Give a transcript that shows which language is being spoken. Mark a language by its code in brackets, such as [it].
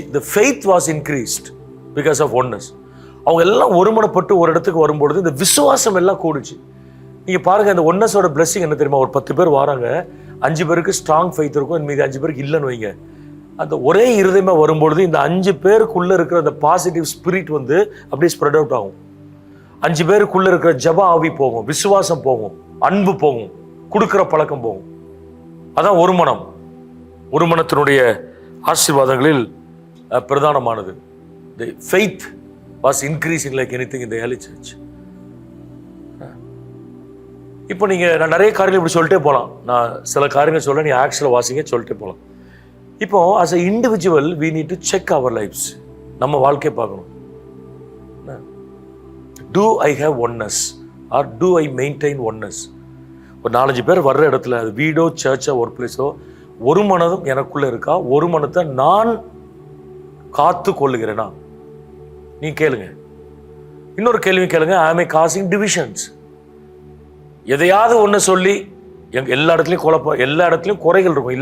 [en] the faith was increased because of oneness. [ta] அவங்க எல்லாம் ஒருமனப்பட்டு ஒரு இடத்துக்கு வரும்பொழுது இந்த விசுவாசம் எல்லாம் கூடுச்சு. நீங்க பாருங்க, இந்த ஒன்னஸோட பிளெஸிங் என்ன தெரியுமா? ஒரு 10 பேர் வராங்க, 5 பேருக்கு ஸ்ட்ராங் ஃபெய்த் இருக்கும், மீதி 5 பேருக்கு இல்லைன்னு வைங்க. அந்த ஒரே இருதயமா வரும்பொழுது இந்த 5 பேருக்குள்ள இருக்கிற அந்த பாசிட்டிவ் ஸ்பிரிட் அப்படியே ஸ்ப்ரெட் அவுட் ஆகும். 5 பேருக்குள்ள இருக்கிற ஜப ஆவி போகும், விசுவாசம் போகும், அன்பு போகும், கொடுக்கிற பழக்கம் போகும். அதான் ஒரு மனம். ஒரு மனத்தினுடைய ஆசீர்வாதங்களில் பிரதானமானது. [en] The faith was increasing like anything in the early church. [ta] இப்போ நான் நிறைய காரியங்கள் இப்படி சொல்லிட்டே போகலாம். நான் சில காரியங்கள் சொல்ல, நீ ஆக்சுவலாக வாசிங்க சொல்லிட்டே போகலாம். [en] இப்போ as a individual we need to check our lives. [ta] நம்ம வாழ்க்கையை பார்க்கணும். [en] Do I have oneness or do I maintain oneness? [ta] ஒரு 4-5 பேர் வர்ற இடத்துல, அது வீடோ, சர்ச்சோ, ஒர்க் பிளேஸோ, ஒரு மனதும் எனக்குள்ள இருக்கா? ஒரு மனத்தை நான் காத்து கொள்ளுகிறேனா? நீ கேளுங்க. இன்னொரு கேள்வி கேளுங்க. [en] am I causing divisions? [ta] எதையாவது ஒன்று சொல்லி எல்லா இடத்துலையும் குழப்பம், எல்லா இடத்துலையும் குறைகள் இருக்கும்.